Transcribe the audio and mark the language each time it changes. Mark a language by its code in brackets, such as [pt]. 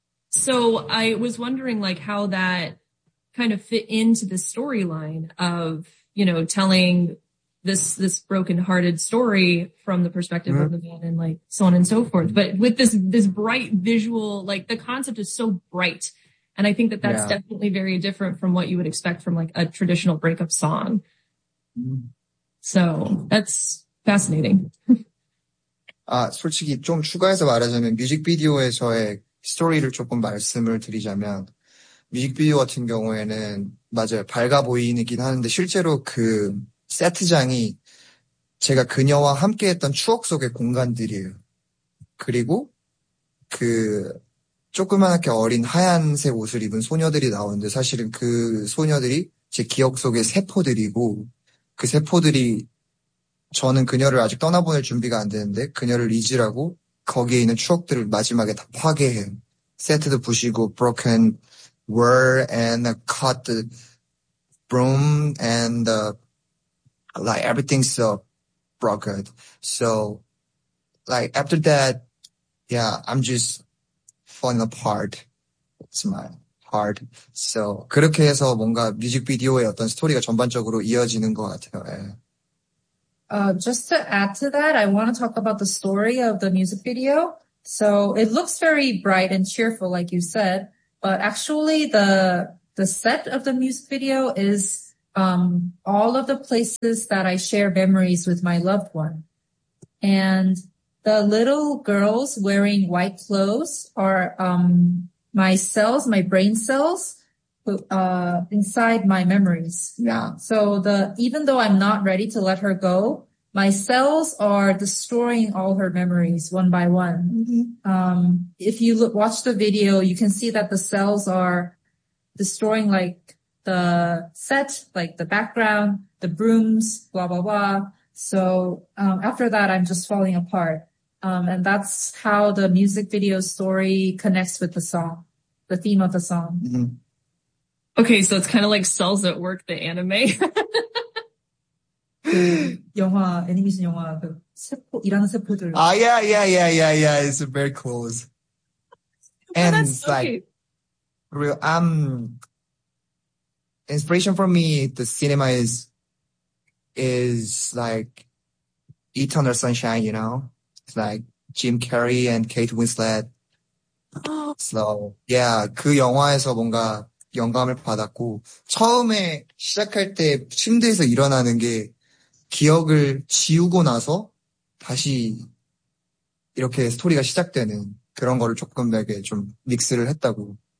[en] So I was wondering like how that kind of fit into the storyline of, you know, telling this broken-hearted story from the perspective of the man and like so on and so forth. But with this bright visual, like the concept is so bright. And I think that that's Yeah. definitely very different from what you would expect from like a traditional breakup song. So that's fascinating. [ko] 솔직히 좀 추가해서 말하자면 뮤직비디오에서의 스토리를 조금 말씀을 드리자면 뮤직비디오 같은 경우에는 맞아요. 밝아 보이긴 하는데 실제로 그 세트장이 제가 그녀와 함께 했던 추억 속의 공간들이에요. 그리고 그 조그맣게 어린 하얀색 옷을 입은 소녀들이 나오는데 사실은 그 소녀들이 제 기억 속의 세포들이고 그 세포들이 저는 그녀를 아직 떠나보낼 준비가 안 되는데 그녀를 잊으라고 거기에 있는 추억들을 마지막에 다 파괴해. 세트도 부시고 [en] broken were and cut the broom and the like everything's so broken. So like after that, yeah, I'm just falling apart. It's my heart. [ko] So 그렇게 해서 뭔가 뮤직비디오의 어떤 스토리가 전반적으로 이어지는 것 같아요. [en] Just to add to that, I want to talk about the story of the music video. So it looks very bright and cheerful, like you said, but actually the set of the music video is all of the places that I share memories with my loved one. And the little girls wearing white clothes are my cells, my brain cells, inside my memories. Yeah. So the even though I'm not ready to let her go, my cells are destroying all her memories one by one. Mm-hmm. If you look, watch the video, you can see that the cells are destroying like the set, like the background, the brooms, blah, blah, blah. So after that, I'm just falling apart. And that's how the music video story connects with the song, the theme of the song. Mm-hmm. Okay, so it's kind of like Cells at Work, the anime. [ko] 영화, 애니메이션 영화, 그 세포, 일하는 세포들. [en] Ah, yeah. It's very cool. And that's so like, cute. Real, inspiration for me, the cinema is like Eternal Sunshine, you know? It's like Jim Carrey and Kate Winslet. [ko] So, yeah, 그 영화에서 뭔가 영감을 받았고, 처음에 시작할 때 침대에서 일어나는 게 기억을 지우고 나서 다시 이렇게 스토리가 시작되는 그런 거를 조금 되게 좀 믹스를 했다고.